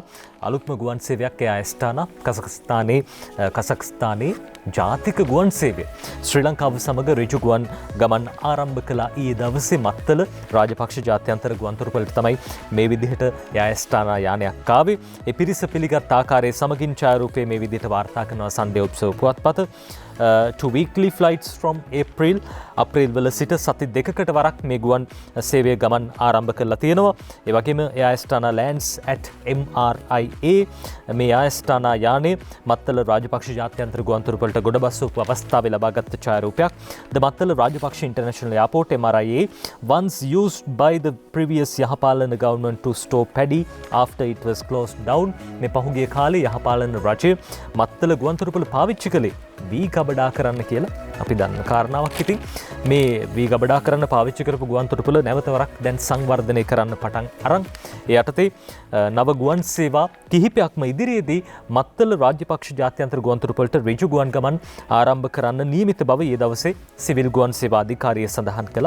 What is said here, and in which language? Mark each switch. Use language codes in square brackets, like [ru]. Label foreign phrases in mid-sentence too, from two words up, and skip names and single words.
[si] අලුත්ම ගුවන් සේවයක් එයා ස්ථාන කසක්ස්තානයේ ජාතික ගුවන් සේවය ශ්‍රී ලංකාව සමග ඍජු ගුවන් ගමන් ආරම්භ කළා. ඊයේ දවසේ මත්තල රාජපක්ෂ ජාත්‍යන්තර ගුවන්තොටුපළට තමයි මේ විදිහට එයා ස්ථාන යානයක් කාවේ. ඒ පිරිස පිළිගත් ආකාරයේ සමගින් ඡායාරූපයේ මේ විදිහට වාර්තා කරනවා සන්ඩේ ඔබ්සර්වර් පුවත්පත. [en] To weekly flights from [si] අප්‍රේල් වල සිට සති දෙකකට වරක් මේ ගුවන් සේවය ගමන් ආරම්භ කරලා තියෙනවා. ඒ වගේම එයා ඇස්ටානා [en] lands at MRIA [si] මේ ඇස්ටානා යානේ මත්තල රාජපක්ෂ ජාත්‍යන්තර ගුවන්තොටුපළට ගොඩබස්වපු අවස්ථාවේ ලබාගත් ඡායාරූපයක්. [en] The Mattala Rajapaksa International Airport MRIA once used by the previous යහපාලන government to store paddy after it was closed down. [si] මේ පහුගිය කාලේ යහපාලන රජය මත්තල ගුවන්තොටුපළ පාවිච්චි කළේ වී ගබඩා කරන්න කියලා අපි දන්න කාරණාවක්. ඉතින් මේ වී ගබඩා කරන්න පාවිච්චි කරපු ගුවන්තොටුපළ නැවත වරක් දැන් සංවර්ධනය කරන්න පටන් අරන් ඒ යටතේ නව ගුවන් සේවා කිහිපයක්ම ඉදිරියේදී මත්තල රාජපක්ෂ ජාත්‍යන්තර ගුවන්තොටුපළට ඍජු ගුවන් ගමන් ආරම්භ කරන්න නියමිත බව ඊයේ දවසේ සිවිල් ගුවන් සේවා අධිකාරිය සඳහන් කළා.